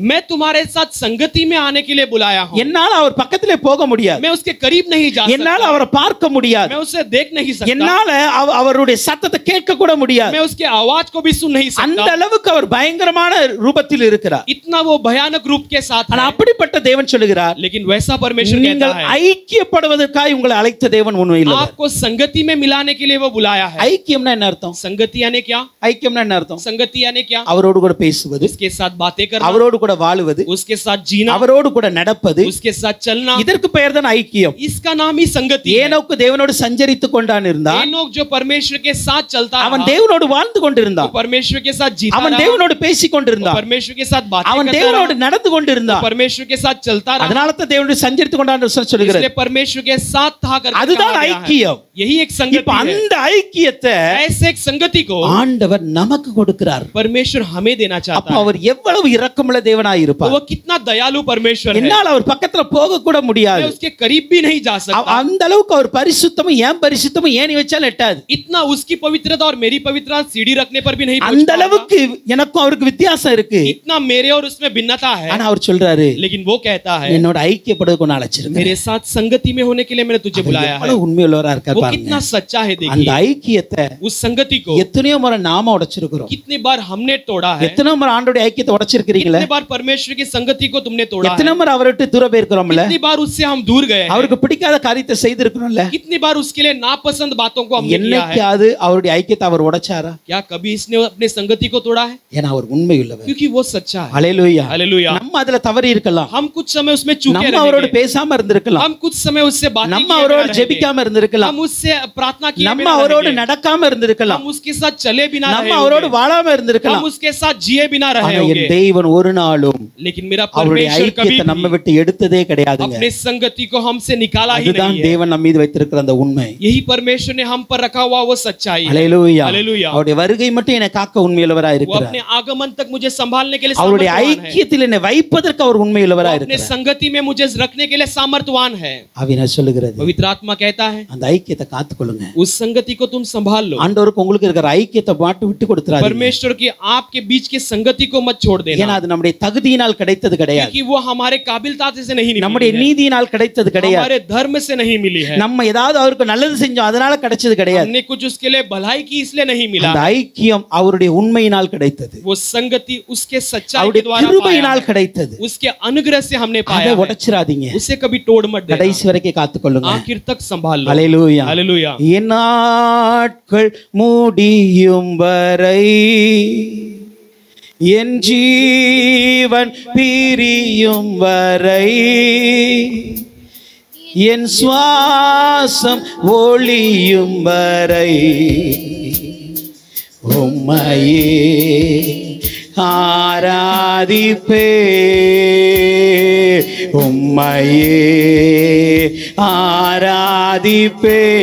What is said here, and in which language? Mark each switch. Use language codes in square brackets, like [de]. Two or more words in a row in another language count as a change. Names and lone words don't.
[hi] मैं तुम्हारे साथ संगति में आने के लिए बुलाया हूँ। [ta] என்னால் அவர் பக்கத்திலே போக முடியாது, [hi] मैं उसके करीब नहीं जा [ta] என்னால் [hi] सकता, [ta] அவரை பார்க்க முடியாது, [hi] मैं उसे देख नहीं सकता, [ta] என்னால அவருடைய சத்தத்தை கேட்க கூட முடியாது. [hi] मैं उसके आवाज को भी सुन नहीं [ta] அந்த [hi] सकता। [ta] அளவுக்கு அவர் பயங்கரமான ரூபத்தில் இருக்கிறார். [hi] इतना वो भयानक रूप के साथ [ta] ஆனா [hi] है। [ta] அப்படிப்பட்ட தேவன் சொல்லுகிறார், [hi] लेकिन वैसा परमेश्वर [ta] நீங்கள் [hi] कहता है, [ta] ஐக்கியப்படுவதற்காக உங்களை அழைத்த தேவன் உண்மையுள்ளவர். [hi] आपको संगति में मिलाने के लिए वो बुलाया है। [ta] ஐக்கியம்னா என்ன அர்த்தம்? [hi] संगति यानी क्या? [ta] ஐக்கியம்னா என்ன அர்த்தம்? [hi] संगति यानी क्या? [ta] அவரோடு கூட பேசுவது, [hi] उसके साथ बातें करना, [ta] அவரோடு கூட வாழுவது, [hi] उसके साथ जीना, [ta] அவரோடு கூட நடப்பது, [hi] उसके साथ चलना, [ta] இதற்கு பெயர் தான் ஐக்கியம். [hi] इसका नाम ही संगति है। [ta] ஏனோக்கு தேவனோடு சஞ்சரித்துக் கொண்டான் இருந்தான், [hi] एनोक जो परमेश्वर के साथ चलता [ta] அவன் [hi] रहा, [ta] தேவனோடு வாழ்ந்து கொண்டிருந்தான், [hi] वो परमेश्वर के साथ जीता [ta] அவன் [hi] रहा, [ta] தேவனோடு பேசிக் [hi] वो [ta] கொண்டிருந்தான், [hi] परमेश्वर के साथ बातें [ta] அவன் [hi] करता [ta] தேவனோடு [hi] रहा, [ta] நடந்து கொண்டிருந்தான். [hi] वो परमेश्वर के साथ चलता रहा, [ta] அதனால தான் தேவனோடு சஞ்சரித்துக் கொண்டான் என்று சொல்லுகிறது. [hi] इसलिए परमेश्वर के साथ था करके [ta] அதுதான் [hi] कहा गया है। [ta] ஐக்கியம். [hi] यही एक [ta] இப்ப [hi] संगति है। [ta] அந்த ஐக்கியத்தை [hi] ऐसे एक संगति को [ta] ஆண்டவர் நமக்கு கொடுக்கிறார். [hi] परमेश्वर हमें देना [ta] அப்ப [hi] चाहता है। [ta] அவர் எவ்வளவு இரக்கமுள்ள தேவனாய் [hi] तो [ta] இருப்பார். [hi] वो कितना दयालु परमेश्वर है, [ta] என்னால் அவர் பக்கத்துல போக கூட முடியாது. [hi] मैं उसके करीब भी नहीं जा सकता। [ta] அந்த அளவுக்கு அவர் பரிசுத்தமும் ஏன் பரிசுத்தமும் ஏணி வச்சாலும் எட்டாது. [hi] इतना उसकी पवित्रता और मेरी पवित्रता सीढ़ी रखने पर भी नहीं पहुंच [ta] அந்த [hi] पाएगा। [ta] அளவுக்கு எனக்கும் அவருக்கு வித்தியாசம் இருக்கு. [hi] इतना मेरे और उसमें भिन्नता है। [ta] ஆனா அவர் சொல்றாரு, [hi] लेकिन वो कहता है, [ta] என்னோட ஐக்கியப்படுவதற்கு நான் அழைச்சிருக்கேன். [hi] मेरे साथ संगति में होने के लिए मैंने तुझे बुलाया है। [ta] எவ்வளவு உண்மையுள்ளவரா இருக்கார் [hi] वो [ta] பாருங்க. [hi] कितना सच्चा है [ta] அந்த [hi] देखिए। [ta] ஐக்கியத்தை [hi] उस संगति को [ta] எத்தனையோ முறை நாம உடைச்சிருக்கிறோம். [hi] कितनी बार हमने तोड़ा है, [ta] எத்தனை முறை ஆண்டோட ஐக்கியத்தை உடைச்சிருக்கிறீங்களே? [hi] कितनी बार परमेश्वर की संगति को तुमने तोड़ा [ta] எத்தனை [hi] है, [ta] முறை அவரை விட்டு தூர போயிருக்கிறோம்ல? [hi] कितनी बार उससे हम दूर गए हैं, [ta] அவருக்கு பிடிக்காத காரியத்தை செய்திருக்கிறோம்ல? [hi] कितनी बार उसके लिए नापसंद बातों को हमने किया है। [ta] என்னைக்காவது அவருடைய ஐக்கியத்தை அவர் உடைச்சாரா? [hi] क्या कभी इसने अपने संगति को तोड़ा है? [ta] ஏன்னா அவர் உண்மையுள்ளவர். [hi] क्योंकि वो सच्चा है। [ta] ஹalleluya. [hi] हालेलुया। [ta] நம்ம அதுல தவறி இருக்கலாம், [hi] हम कुछ समय उसमें चूके [ta] நம்ம அவரோடு [hi] रहेंगे, [ta] பேசாம இருந்திருக்கலாம், [hi] हम कुछ समय उससे बातें [ta] நம்ம [hi] किए [ta] அவரோடு [hi] बिना [ta] ஜெபிக்காம [hi] रहेंगे, [ta] இருந்திருக்கலாம், [hi] हम उससे प्रार्थना किए [ta] நம்ம [hi] बिना [ta] அவரோடு [hi] रहेंगे, [ta] நடக்காம இருந்திருக்கலாம், [hi] हम उसके साथ चले बिना [ta] நம்ம [hi] रहे [ta] அவரோடு [hi] होंगे, [ta] வாழாம [hi] हम [ta] இருந்திருக்கலாம். [hi] उसके साथ जिए बिना रहे [ta] ஆனா [hi] होंगे, [ta] என் தேவன் ஒரு நாளும் [hi] लेकिन मेरा [ta] அவருடைய [hi] परमेश्वर कभी [ta] ஐக்கியத்தை நம்ம [hi] भी [ta] விட்டு எடுத்ததே கிடையாதுங்க. [hi] अपने संगति को हमसे निकाला ही [ta] அதுதான் [hi] नहीं है। [ta] தேவன் நம்ம மீது வைத்திருக்கிற அந்த உண்மை. [hi] यही परमेश्वर ने हम पर रखा हुआ वो सच्चाई है। [ta] ஹalleluya. [hi] हालेलुया। [ta] அவருடைய வருகை மட்டும் என்னை காக்க உண்மையுள்ளவராய் [hi] वो [ta] இருக்கிறார். [hi] अपने आगमन तक मुझे संभालने के लिए [ta] அவருடைய [hi] सामर्थ्यवान [ta] ஐக்கியத்தில் என்னை வைப்பதற்கு அவர் உண்மையுள்ளவராய் [hi] अपने [ta] இருக்கிறார். [hi] संगति में मुझे रखने के लिए सामर्थ्यवान है। [ta] ஆவியானவர் சொல்லுகிறது, [hi] पवित्र आत्मा कहता है [ta] அந்த ஐக்கியத்தை காத்துக்கொள்ளுங்க. [hi] उस संगति को तुम संभाल लो। [ta] ஆண்டவருக்கு உங்களுக்கு இருக்கிற ஐக்கியத்தை மாட்டு விட்டு கொடுத்துறாதீங்க. [hi] परमेश्वर की आपके बीच की संगति को मत छोड़ देना, [ta] ஏன்னா அது நம்முடைய தகுதியினால் கிடைத்தது கிடையாது, [hi] क्योंकि वो हमारे काबिलियत से नहीं [ta] நம்முடைய [hi] मिली है, [ta] நீதியினால் கிடைத்தது கிடையாது, [hi] हमारे धर्म से नहीं मिली है, [ta] நம்ம ஏதாவது அவருக்கு நல்லது செஞ்சோம் அதனால கிடைச்சது கிடையாது. [hi] हमने कुछ उसके लिए भलाई की इसलिए नहीं मिला। [ta] அந்த ஐக்கியம் அவருடைய உண்மையினால் கிடைத்தது, [hi] वो संगति उसके सच्चाई [ta] அவருடைய [hi] के द्वारा पाया [ta] கிருபையினால் [hi] है, [ta] கிடைத்தது. [hi] उसके अनुग्रह से हमने [ta] அதை [hi] पाया है। [ta] உடைச்சிராதீங்க, [hi] उसे कभी तोड़ मत देना, [ta] கடைசி வரைக்கும் காத்துக்கொள்ளுங்க. [hi] आखिर तक संभाल लो। [ta] அல்லேலூயா. [hi] हालेलुया। [ta] என் நாட்கள் முடியும் வரை, என் ஜீவன் பிரியும் வரை, என் சுவாசம் ஒளியும் வரை உம்மையே ஆராதிப்பே, உம்மையே ஆராதிப்பே.